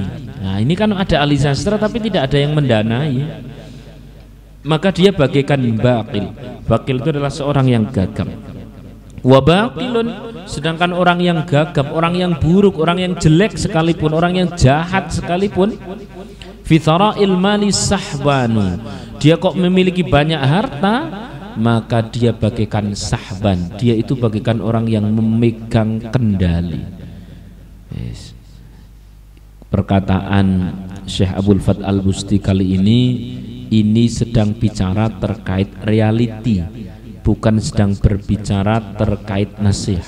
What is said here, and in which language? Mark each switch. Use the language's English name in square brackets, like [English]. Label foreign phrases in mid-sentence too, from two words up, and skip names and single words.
[Indonesian] Nah, ini kan ada ahli sastra tapi tidak ada yang mendanai. Maka dia bagaikan baqil. Baqil itu adalah seorang yang gagap. [Arabic] وباقل, [Indonesian] sedangkan orang yang gagap, orang yang buruk, orang yang jelek sekalipun, orang yang jahat sekalipun, [Arabic] في ثراء المال سحبان, [Indonesian] dia kok memiliki banyak harta, maka dia bagaikan sahban, dia itu bagaikan orang yang memegang kendali. Yes. Perkataan Syekh Abdul Fath Al-Busti kali ini sedang bicara terkait reality, bukan sedang berbicara terkait nasihat.